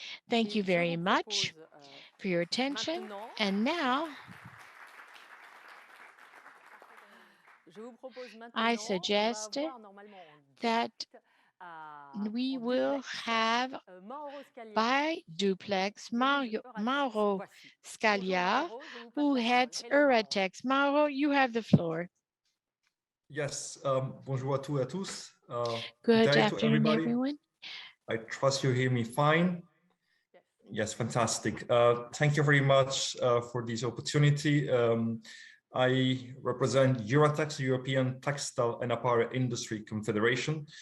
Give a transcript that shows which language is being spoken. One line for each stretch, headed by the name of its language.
English: Thank you very much for your attention. And now I suggest that we will have by duplex Mauro Scalia, who heads Euratex. Mauro, you have the floor.
French: Yes, bonjour à tous et à tous.
English: Good afternoon, everyone. I trust you hear me fine. Yes, fantastic. Thank you very much for this opportunity. I represent Euratex, European Textile and Apparel Industry Confederation.